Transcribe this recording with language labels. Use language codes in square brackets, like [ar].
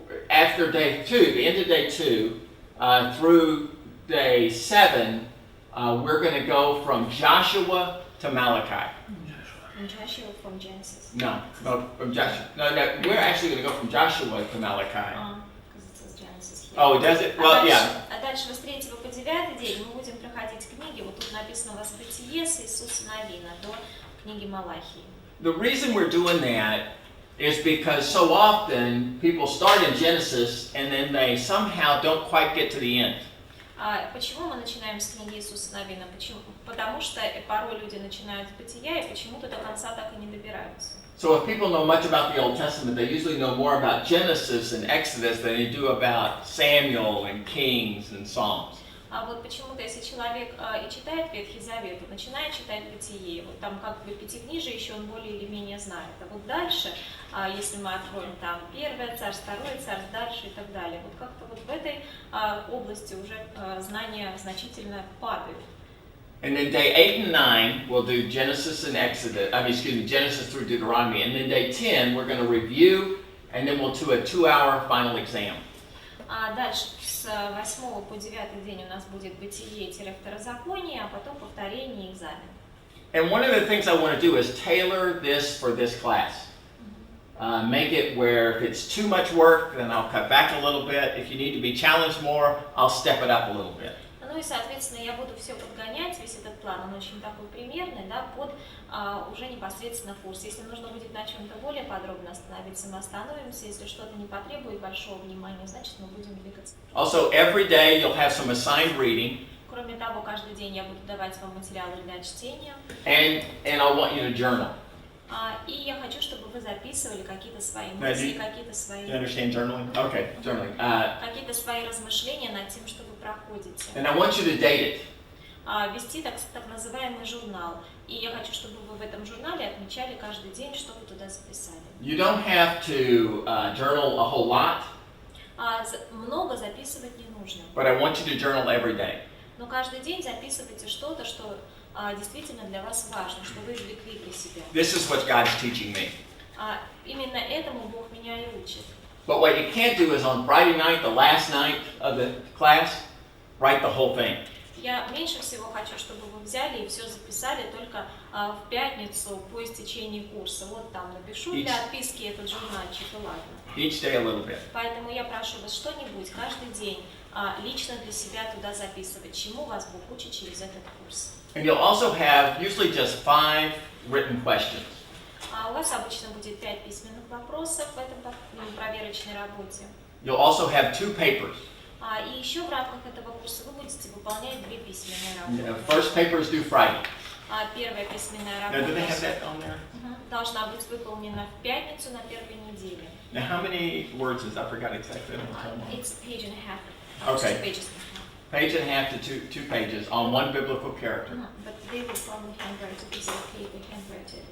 [en] After day 2, the end of day 2, through day 7, we're going to go from Joshua to Malachi. From Joshua, from Genesis. No, from Joshua. No, we're actually going to go from Joshua to Malachi. Because it says Genesis here. Oh, does it? Well, yeah. [ru] А дальше с 3 по 9 день мы будем проходить книги. Вот тут написано у вас Бытие с Иисуса Навина до книги Малахии. [en] The reason we're doing that is because so often people start in Genesis and then they somehow don't quite get to the end. [ru] Почему мы начинаем с книги Иисуса Навина? Почему? Потому что порой люди начинают с Бытия и почему-то до конца так и не добираются. [en] So if people know much about the Old Testament, they usually know more about Genesis and Exodus than they do about Samuel and Kings and Psalms. [ru] А вот почему-то, если человек и читает Ветхий Завет, начинает читать Бытие, вот там как бы пятикнижие еще он более или менее знает. А вот дальше, если мы откроем там Первое Царство, Второе Царство, дальше и так далее, вот как-то вот в этой области уже знания значительно падают. [en] And then day 8 and 9, we'll do Genesis and Exodus, Genesis through Deuteronomy. And then day 10, we're going to review, and then we'll do a 2-hour final exam. [ru] Дальше с 8 по 9 день у нас будет Бытие-Второзаконие, а потом повторение и экзамен. [en] And one of the things I want to do is tailor this for this class. Make it where if it's too much work, then I'll cut back a little bit. If you need to be challenged more, I'll step it up a little bit. [ru] Ну и, соответственно, я буду все подгонять, весь этот план, он очень такой примерный, да, под уже непосредственно курс. Если нужно будет на чем-то более подробно остановиться, мы остановимся. Если что-то не потребует большого внимания, значит, мы будем двигаться. [en] Also, every day you'll have some assigned reading. [ru] Кроме того, каждый день я буду давать вам материалы для чтения. [en] And I want you to journal. [ru] И я хочу, чтобы вы записывали какие-то свои [en] do [ru] мысли, [en] you- [ru] какие-то свои, [en] Do you understand journaling? Okay, journaling. [ru] какие-то свои размышления над тем, что вы проходите. [en] And I want you to date it. [ru] Вести так называемый журнал. И я хочу, чтобы вы в этом журнале отмечали каждый день, что вы туда записали. [en] You don't have to journal a whole lot, [ru] Много записывать не нужно. [en] but I want you to journal every day. [ru] Но каждый день записывайте что-то, что действительно для вас важно, что вы извлекли для себя. [en] This is what God's teaching me. [ru] Именно этому Бог меня и учит. [en] But what you can't do is on Friday night, the last night of the class, write the whole thing. [ru] Я меньше всего хочу, чтобы вы взяли и все записали только в пятницу по истечении курса. Вот там напишу для отписки этот журнальчик, и ладно. [en] Each day a little bit. [ru] Поэтому я прошу вас что-нибудь каждый день лично для себя туда записывать, чему вас Бог учит через этот курс. [en] And you'll also have usually just 5 written questions. [ru] У вас обычно будет 5 письменных вопросов в этом проверочной работе. [en] You'll also have 2 papers. [ru] И еще в рамках этого курса вы будете выполнять 2 письменные работы. [en] First paper is due Friday. [ru] Первая письменная [en] Now, do they have [ru] работа [en] that on there? [ru] должна быть выполнена в пятницу на первой неделе. [en] Now, how many words is I forgot exactly. It's page and a half. Okay. 2 pages. Page and a half to two pages on one biblical character. But they will probably handwrite it. Is it okay if we handwrite it?